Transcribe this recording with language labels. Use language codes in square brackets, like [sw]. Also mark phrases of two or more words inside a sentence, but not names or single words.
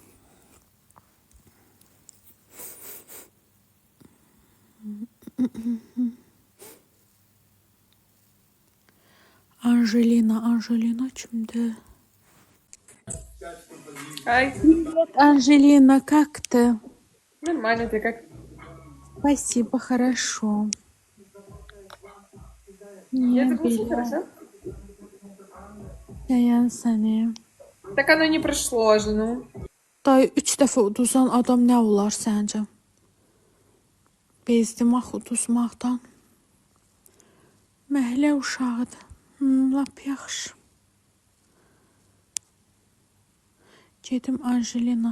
[az] Angelina kimdir? [ru] Ай, Angelina, как ты? нормально, ты как? Спасибо, хорошо. Я Не так слышу, [az] belə. [ru] хорошо? [az] Yayən səni. [ru] Так оно не прошло же, ну. [az] Dayı 3 dəfə uduzan adam nə olar səncə? Bezdim axı uduzmaqdan. Məhlə uşağıdır. Lap yaxşı. Gedim Angelina.